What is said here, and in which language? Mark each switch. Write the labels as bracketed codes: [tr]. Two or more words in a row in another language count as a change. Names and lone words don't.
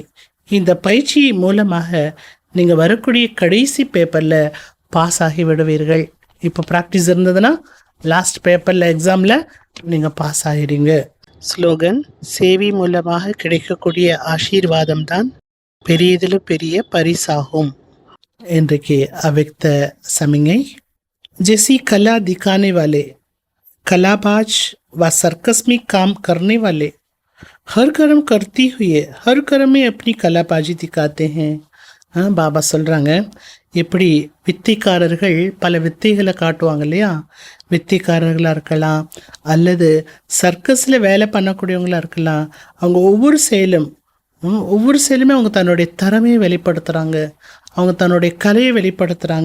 [ta] இந்த பயிற்சி மூலமாக நீங்கள் வரக்கூடிய கடைசி பேப்பரில் பாஸ் ஆகி விடுவீர்கள்। இப்போ ப்ராக்டிஸ் இருந்ததுன்னா [en] last paper [ta] எக்ஸாமில் நீங்கள் பாஸ் ஆகிடுங்க। ஸ்லோகன், சேவை மூலமாக கிடைக்கக்கூடிய ஆசீர்வாதம் தான் பெரியதில் பெரிய பரிசாகும்। இன்றைக்கு அவ்யக்த சமிங்கை। [hi] जैसी कला दिखाने वाले कलाबाज व सर्कस में काम करने वाले हर कर्म करती हुए हर कर्म में अपनी कलाबाजी दिखाते हैं। [ta] பாபா சொல்கிறாங்க, எப்படி வித்தைக்காரர்கள் பல வித்தைகளை காட்டுவாங்க இல்லையா, வித்திக்காரர்களாக இருக்கலாம், அல்லது சர்க்கஸில் வேலை பண்ணக்கூடியவங்களாக இருக்கலாம். அவங்க ஒவ்வொரு செயலுமே அவங்க தன்னுடைய திறமையை வெளிப்படுத்துகிறாங்க, அவங்க தன்னுடைய கலையை வெளிப்படுத்துகிறாங்க.